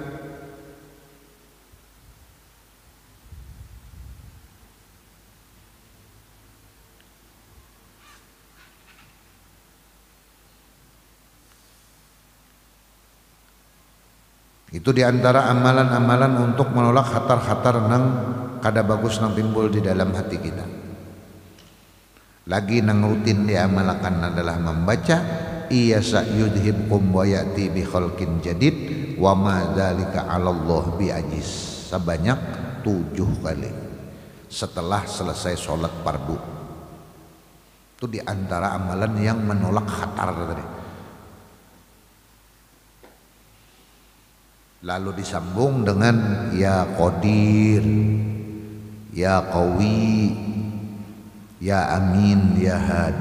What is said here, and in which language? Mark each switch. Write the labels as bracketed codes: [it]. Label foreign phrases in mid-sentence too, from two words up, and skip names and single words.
[bjn] Itu diantara amalan-amalan untuk menolak khatar-khatar nang kada bagus nang timbul di dalam hati kita. Lagi nang rutin diamalkan adalah membaca [ar] إن يشأ يذهبكم ويأت بخلق جديد وما ذلك على الله بعزيز [bjn] sebanyak 7 kali setelah selesai sholat fardu. Itu diantara amalan yang menolak khatar tadi. Lalu disambung dengan [ar] يا قادر يا قوي يا أمين يا هادي.